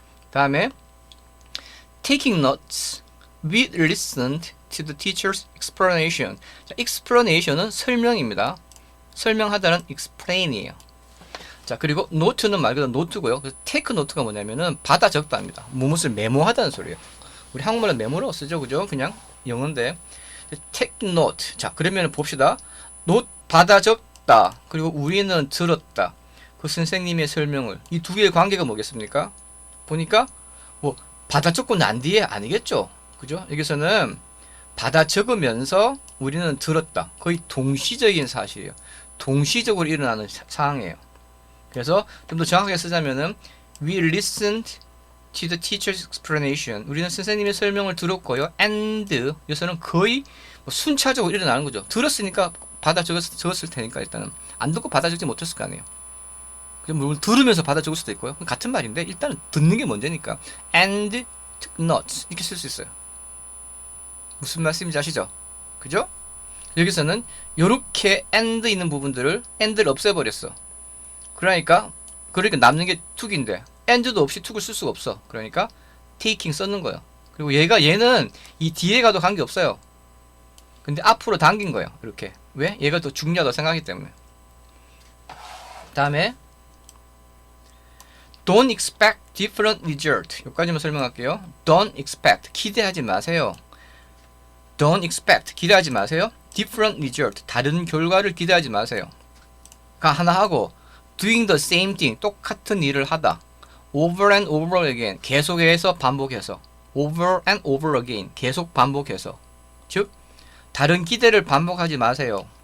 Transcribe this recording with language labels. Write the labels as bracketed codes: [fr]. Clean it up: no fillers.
[ko] 다음에 [en] taking notes, we listened to the teacher's explanation. [ko] 자, explanation은 설명입니다. 설명하다는 explain이에요. 자, 그리고 note는 말 그대로 노트고요. 그래서 take note가 뭐냐면은 받아 적다입니다. 무엇을 메모하다는 소리예요. 우리 한국말은 메모라고 쓰죠, 그죠? 그냥 영어인데 take note. 자, 그러면 봅시다. note 받아 적다. 그리고 우리는 들었다. 그 선생님의 설명을. 이 두 개의 관계가 뭐겠습니까? 보니까 뭐 받아 적고 난 뒤에 아니겠죠, 그죠? 여기서는 받아 적으면서 우리는 들었다. 거의 동시적인 사실이에요. 동시적으로 일어나는 상황이에요. 그래서 좀 더 정확하게 쓰자면은 [en] we listened to the teacher's explanation. [ko] 우리는 선생님의 설명을 들었고요. and 여기서는 거의 뭐 순차적으로 일어나는 거죠. 들었으니까 받아 적었을 테니까 일단은 안 듣고 받아 적지 못했을 거 아니에요. 물론 들으면서 받아 적을 수도 있고요. 같은 말인데 일단은 듣는 게 먼저니까 [en] and took notes [ko] 이렇게 쓸 수 있어요. 무슨 말씀인지 아시죠? 그죠? 여기서는 이렇게 and 있는 부분들을 and를 없애버렸어. 그러니까 남는 게 took인데 and도 없이 took을 쓸 수가 없어. 그러니까 taking 썼는 거예요. 그리고 얘는 이 뒤에 가도 관계 없어요. 근데 앞으로 당긴 거예요. 이렇게. 왜? 얘가 더 중요하다고 생각하기 때문에. 다음에 [en] Don't expect different result. [ko] 여기까지만 설명할게요. [en] Don't expect. [ko] 기대하지 마세요. [en] Don't expect. 기대하지 마세요. Different result. [ko] 다른 결과를 기대하지 마세요. 가 하나 하고 [en] doing the same thing. [ko] 똑같은 일을 하다. [en] Over and over again. [ko] 계속해서 반복해서. [en] Over and over again. [ko] 계속 반복해서. 즉 다른 기대를 반복하지 마세요.